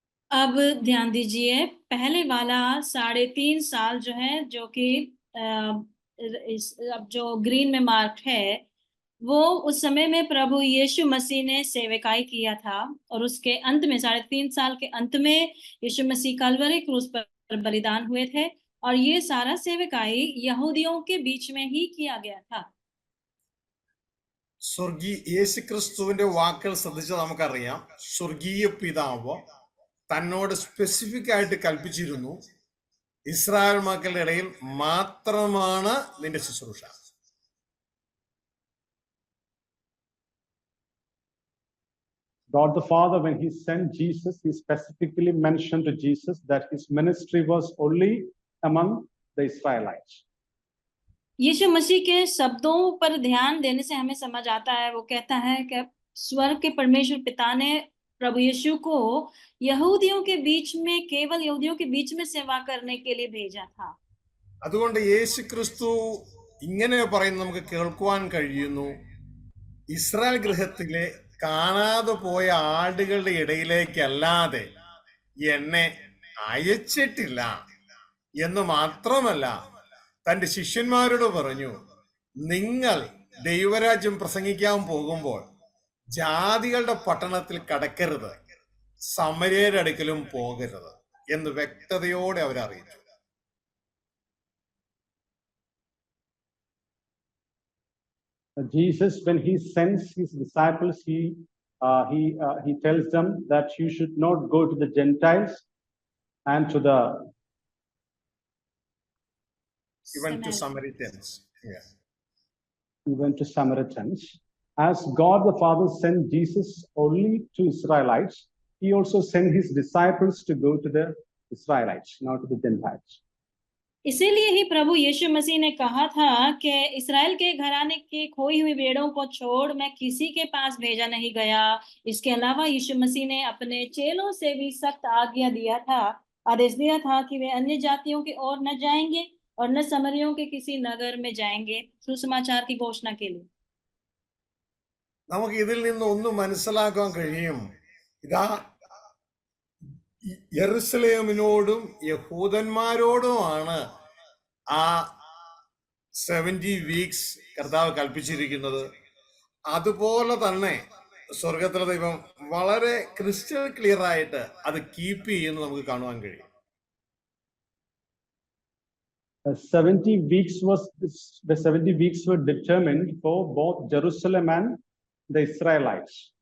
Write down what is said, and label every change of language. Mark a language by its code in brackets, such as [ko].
[hi] अब ध्यान दीजिए, पहले वाला 3.5 साल जो है, जो कि अब जो ग्रीन में मार्क है, वो उस समय में प्रभु यीशु मसीह ने सेवकाई किया था, और उसके अंत में 3.5 साल के अंत में यीशु मसीह कलवरी क्रूस पर बलिदान हुए थे, और ये सारा सेवकाई यहूदियों के बीच में ही किया गया था. [ml] യേശുക്രിസ്തുവിന്റെ വാക്കുകൾ ശ്രദ്ധിച്ചാൽ നമുക്കറിയാം, സ്വർഗീയ പിതാവ് തന്നോട് സ്പെസിഫിക് ആയിട്ട് കൽപ്പിച്ചിരുന്നു, ഇസ്രായേൽ മക്കളുടെ ഇടയിൽ മാത്രമാണ് നിന്റെ ശുശ്രൂഷ. [en] God the Father, when he sent Jesus, he specifically mentioned to Jesus that his ministry was only among the Israelites. [hi] यीशु मसीह के शब्दों पर ध्यान देने से हमें समझ आता है, वो कहता है कि स्वर्ग के परमेश्वर पिता ने प्रभु यीशु को यहूदियों के बीच में, केवल यहूदियों के बीच में सेवा करने के लिए भेजा था. [ml] അതുകൊണ്ട് യേശുക്രിസ്തു ഇങ്ങനെ പറയുന്നത് നമുക്ക് കേൾക്കുവാൻ കഴിയുന്നു, ഇസ്രായേൽ ഗൃഹത്തിലെ കാണാതെ പോയ ആടുകളുടെ ഇടയിലേക്കല്ലാതെ എന്നെ അയച്ചിട്ടില്ല എന്ന് മാത്രമല്ല, തന്റെ ശിഷ്യന്മാരോട് പറഞ്ഞു, നിങ്ങൾ ദൈവരാജ്യം പ്രസംഗിക്കാൻ പോകുമ്പോൾ ജാതികളുടെ പട്ടണത്തിൽ കടക്കരുത്, സമര്യരുടെ അടുക്കലും പോകരുത് എന്ന് വ്യക്തതയോടെ അവരറിയിച്ചു. [en] Jesus, when he sends his disciples, he tells them that you should not go to the Gentiles and to the Even to Samaritans. Yeah. even to Samaritans. As God the Father sent Jesus only to Israelites, he also sent his disciples to go to the Israelites, not to the Gentiles. [hi] इसीलिए ही प्रभु यीशु मसीह ने कहा था कि इस्राएल के घराने की खोई हुई भेड़ों को छोड़ मैं किसी के पास भेजा नहीं गया. इसके अलावा यीशु मसीह ने अपने चेलों से भी सख्त आदेश दिया था कि वे अन्य जातियों की ओर न जाएंगे और न समरियों के किसी नगर में जाएंगे सुसमाचार की घोषणा के लिए. [ml] നമുക്ക് ഇതിൽ നിന്ന് ഒന്ന് മനസ്സിലാക്കാൻ കഴിയും, ഇതാ യെരുസലേമിനോടും യഹൂദന്മാരോടുമാണ് ആ 70 വീക്സ് കർത്താവ് കൽപ്പിച്ചിരിക്കുന്നത്. അതുപോലെ തന്നെ സ്വർഗത്തിലെ ദൈവം വളരെ ക്രിസ്റ്റൽ ക്ലിയർ ആയിട്ട് അത് കീപ്പ് ചെയ്യുന്നത് നമുക്ക് കാണുവാൻ കഴിയും. [en] 70 weeks were determined for both Jerusalem and the Israelites.